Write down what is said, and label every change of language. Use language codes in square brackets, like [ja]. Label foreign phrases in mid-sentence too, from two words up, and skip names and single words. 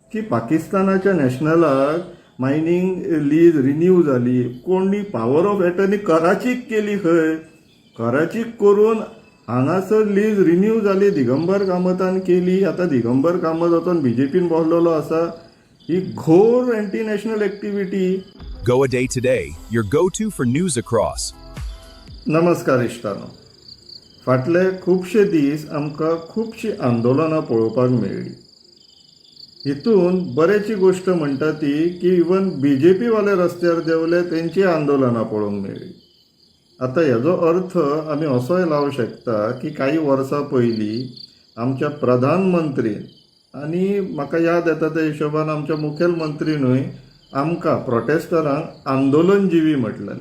[kok] की पाकिस्तानाच्या नॅशनलाक [en] mining lease renew [kok] जाली. कोणी [en] power of attorney [kok] कराचीक केली खंय. कराचीक करून हांगासर [en] lease renew [kok] जाली. दिगंबर कामतान केली. आता दिगंबर कामत वचून बीजेपीन बोसलेलो आसा. ही घोर [en] anti national activity. Goa Day Today, your go-to for news across. [kok] नमस्कार इश्टानो. फाटले खुबशे दीस आमकां खुबशीं आंदोलनां पळोवपाक मेळ्ळी. हितून बरेची गोश्ट म्हणटा ती की इवन बीजेपी वाले रस्त्यार देवले तेंची आंदोलनां पळोवंक मेळ्ळी. आता हेजो अर्थ आमी असोय लावंक शकता की काही वर्सां पयलीं आमच्या प्रधानमंत्रीन आनी म्हाका याद येता त्या हिशोबान आमच्या मुखेलमंत्रीनूय आमकां प्रोटेस्टरांक आंदोलनजिवी म्हटलेले.